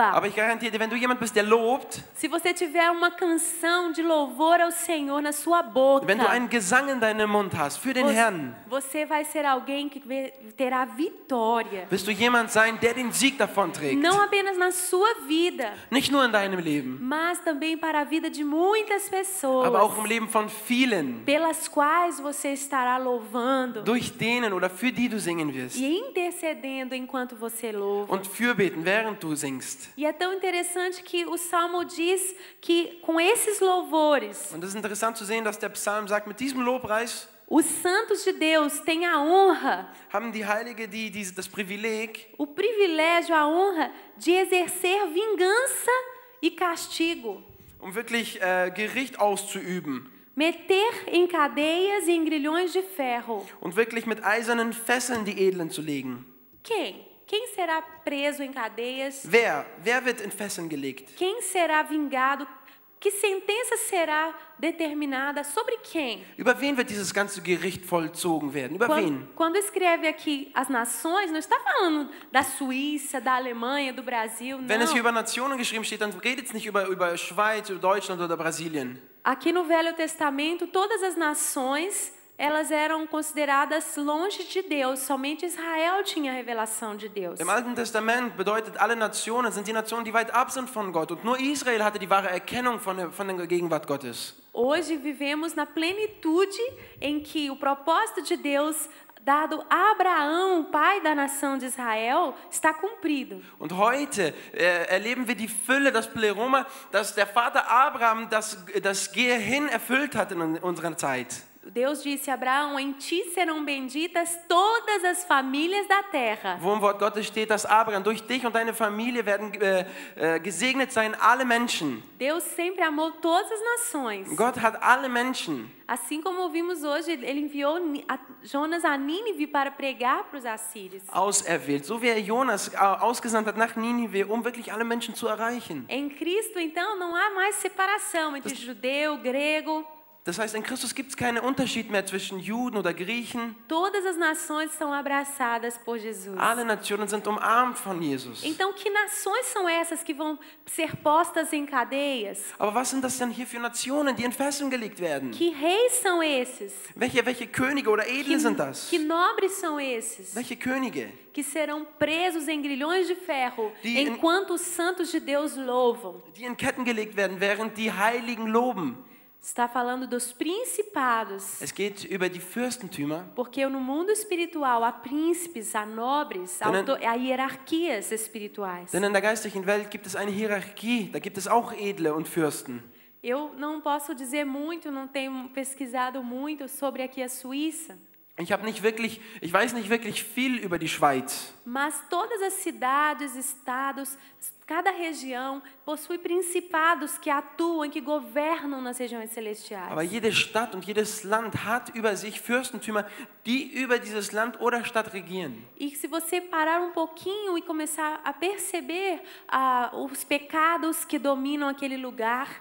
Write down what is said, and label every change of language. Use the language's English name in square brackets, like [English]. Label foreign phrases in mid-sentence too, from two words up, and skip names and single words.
[German] Aber ich garantiere dir, wenn du jemand bist, der lobt, [Portuguese] se você tiver uma canção de louvor ao Senhor na sua boca, [German] wenn du einen Gesang in deinem Mund hast für den Herrn, [Portuguese] você vai ser alguém que terá vitória. [German] wirst du jemand sein, der den Sieg davonträgt. [Portuguese] Não apenas na sua vida, [German] Nicht nur in deinem Leben, [Portuguese] mas também para a vida de muitas pessoas, [German] aber auch im Leben von vielen, [Portuguese] pelas quais você estará louvando [German] durch denen oder für die du singen wirst. [Portuguese] e intercedendo enquanto você louva. [German] Und fürbeten, während du singst. [Portuguese] E é tão interessante que o Salmo diz que com esses louvores, [German] Und es ist interessant zu sehen, dass der Psalm sagt, mit diesem Lobpreis [Portuguese] os santos de Deus têm a honra, [German] haben die Heilige das Privileg, [Portuguese] o privilégio, a honra de exercer vingança e castigo. [German] wirklich Gericht auszuüben [Portuguese] Meter em cadeias e em grilhões de ferro. [German] und wirklich mit eisernen Fesseln die Edlen zu legen. [Portuguese] Quem? Quem será preso em cadeias? [German] Wer wird in Fesseln gelegt? [Portuguese] Quem será vingado? Que sentença será determinada? Sobre quem? [German] Über wen wird dieses ganze Gericht vollzogen werden? Über wen? [Portuguese] Quando escreve aqui as nações, não está falando da Suíça, da Alemanha, do Brasil, [German] Wenn es hier [Portuguese] não. [German] über Nationen geschrieben steht, dann redet es nicht über Schweiz, über Deutschland oder Brasilien. [Portuguese] Aqui no Velho Testamento, todas as nações, elas eram consideradas longe de Deus. Somente Israel tinha a revelação de Deus. [German] Im Alten Testament bedeutet, alle Nationen sind die Nationen, die weit ab sind von Gott. Und nur Israel hatte die wahre Erkennung von der Gegenwart Gottes. [Portuguese] Hoje vivemos na plenitude em que o propósito de Deus dado a Abraão, pai da nação de Israel, está cumprido. [German] Und heute erleben wir die Fülle, das Pleroma, dass der Vater Abraham das Gehe hin erfüllt hat in unserer Zeit. [Portuguese] Deus disse a Abraão, em ti serão benditas todas as famílias da terra. [German] Wo im Wort Gottes steht, dass Abraham, durch dich und deine Familie werden gesegnet sein, alle Menschen. [Portuguese] Deus sempre amou todas as nações. [German] Gott hat alle Menschen. [Portuguese] Assim como vimos hoje, ele enviou Jonas a Nínive para pregar para os assírios. [German] Auserwählt, so wie er Jonas ausgesandt hat nach Ninive, um wirklich alle Menschen zu erreichen. [Portuguese] Em Cristo, então, não há mais separação entre judeu, grego. [German] Das heißt, in Christus gibt es keinen Unterschied mehr zwischen Juden oder Griechen. [Portuguese] Todas as nações são abraçadas por Jesus. [German] Alle Nationen sind umarmt von Jesus. [Portuguese] Então, que nações são essas que vão ser postas em cadeias? [German] Aber was sind das denn hier für Nationen, die in Fesseln gelegt werden? [Portuguese] Que reis são esses? [German] Welche Könige oder Edle sind das? [Portuguese] Que nobres são esses? [German] Welche Könige? [Portuguese] Que serão presos em grilhões de ferro, [German] Die in- [Portuguese] enquanto os santos de Deus louvam. [German] Die in Ketten gelegt werden, während die Heiligen loben. [Portuguese] Está falando dos principados. [German] Es geht über die Fürstentümer. [Portuguese] Porque no mundo espiritual há príncipes, há nobres, há hierarquias espirituais. [German] Denn in der geistlichen Welt gibt es eine Hierarchie. Da gibt es auch Edle und Fürsten. [Portuguese] Eu não posso dizer muito, não tenho pesquisado muito sobre aqui a Suíça. [German] Ich weiß nicht wirklich viel über die Schweiz. [Portuguese] Mas todas as cidades, estados, cada região possui principados que atuam, que governam nas regiões celestiais. [German] Aber jede Stadt und jedes Land hat über sich Fürstentümer, die über dieses Land oder Stadt regieren. [Portuguese] E se você parar um pouquinho e começar a perceber os pecados que dominam aquele lugar,